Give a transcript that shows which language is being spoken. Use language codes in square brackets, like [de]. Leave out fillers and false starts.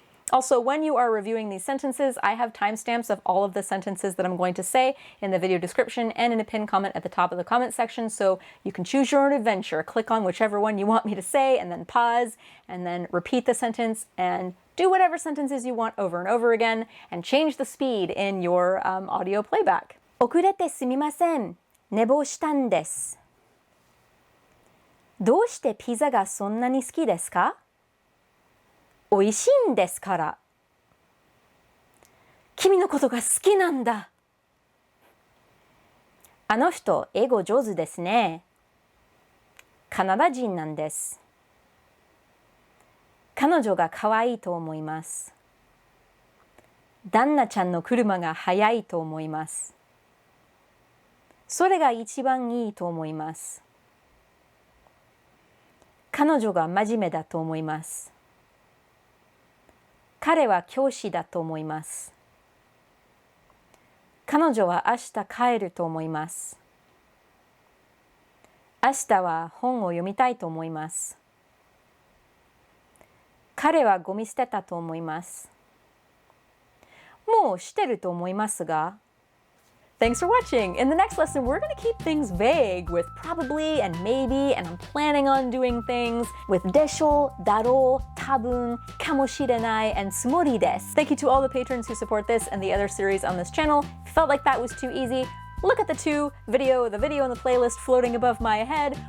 [en] Also, when you are reviewing these sentences, I have timestamps of all of the sentences that I'm going to say in the video description and in a pinned comment at the top of the comment section, so you can choose your own adventure. Click on whichever one you want me to say and then pause and then repeat the sentence and do whatever sentences you want over and over again and change the speed in your audio playback. [ja] 遅れてすみません。寝坊したんです。どうしてピザがそんなに好きですか？おいしいんですから。君のことが好きなんだ。あの人、英語上手ですね。カナダ人なんです。彼女が可愛いと思います。旦那ちゃんの車が速いと思います。それが一番いいと思います。彼女が真面目だと思います。彼は教師だと思います。彼女は明日帰ると思います。明日は本を読みたいと思います。彼はゴミ捨てたと思います。もうしてると思いますが。 [en] Thanks for watching! In the next lesson, we're going to keep things vague with probably and maybe, and I'm planning on doing things with [ja] でしょ、だろう、多分、かもしれない, [en] and つもりです. Thank you to all the patrons who support this and the other series on this channel. If you felt like that was too easy, look at the video in the playlist floating above my head.